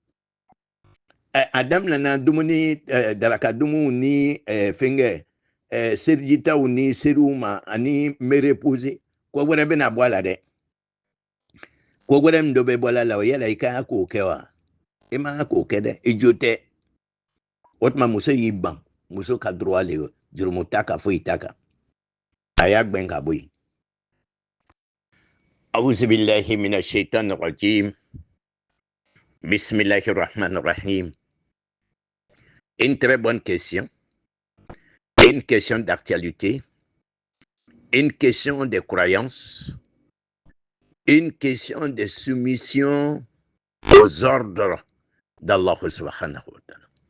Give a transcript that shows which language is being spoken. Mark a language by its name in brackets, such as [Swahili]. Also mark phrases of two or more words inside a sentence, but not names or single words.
[Bambara] Adam nana dumuni daraka dumu ni fɛngɛ serijitaw ni seriw ma ani mereposer ko wɛrɛ bɛna bɔ a la dɛ. Ko wɛrɛ min dɔ bɛ bɔ a la o yala i kan k'o kɛ wa? I man kan k'o kɛ dɛ, i jo tɛ. O tuma muso y'i ban, muso ka droit le jurumu t'a kan foyi t'a kan. A y'a gbɛn ka bɔ yen. [Arabic] أعوذ بالله من الشيطان الرجيم بسم الله الرحمن الرحيم. [French] Une très bonne question, une question d'actualité, une question de croyance, une question de soumission aux ordres d'Allah [Arabic] سبحانه وتعالى.